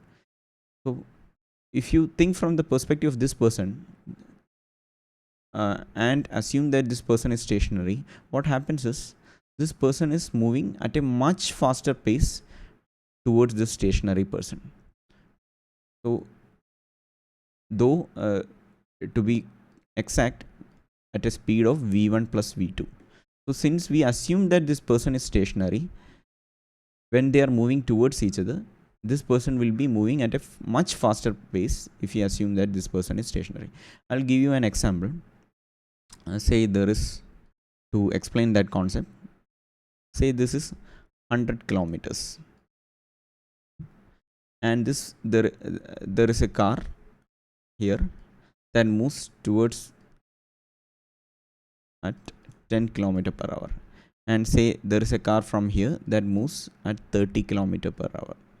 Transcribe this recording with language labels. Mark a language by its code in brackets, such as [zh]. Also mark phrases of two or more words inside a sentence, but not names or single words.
[en] So if you think from the perspective of this person and assume that this person is stationary, what happens is this person is moving at a much faster pace towards this stationary person. So though to be exact, at a speed of v1 plus v2. So since we assume that this person is stationary, when they are moving towards each other, this person will be moving at a much faster pace if you assume that this person is stationary. I'll give you an example. Say there is, to explain that concept, say this is 100 kilometers and there is a car here that moves towards at 10 kilometer per hour, and say there is a car from here that moves at 30 kilometer per hour.